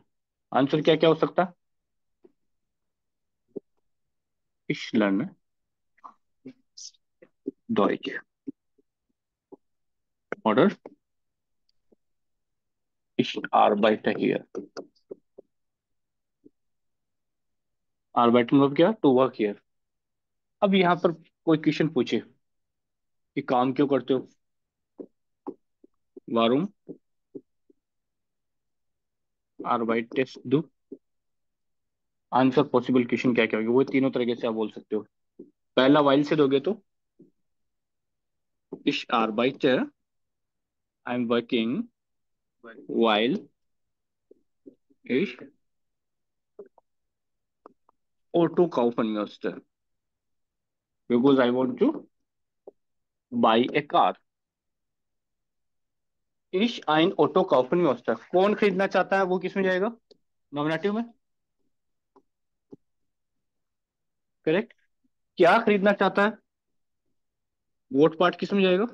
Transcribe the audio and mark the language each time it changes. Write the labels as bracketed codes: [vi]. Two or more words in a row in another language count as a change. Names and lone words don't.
[hi] आंसर क्या क्या हो सकता है, [de] ich lerne Deutsch, oder ich arbeite hier। [en] arbeiten [hi] मतलब क्या, [en] to work here. [hi] अब यहाँ पर कोई क्वेश्चन पूछे कि काम क्यों करते हो, [de] वारुम arbeitest du। [en] answer possible question [hi] क्या क्या होगी, वो तीनों तरीके से आप बोल सकते हो। पहला वाइल से दोगे तो [de] ich arbeite, [en] I'm working while [de] ich Auto kaufen müsste। [en] because I want to buy a car. [de] ich ein Auto kaufen [hi] में होता है, कौन खरीदना चाहता है वो किस में जाएगा? नॉमिनेटिव में। करेक्ट। क्या खरीदना चाहता है, [en] what part [hi] किस में जाएगा?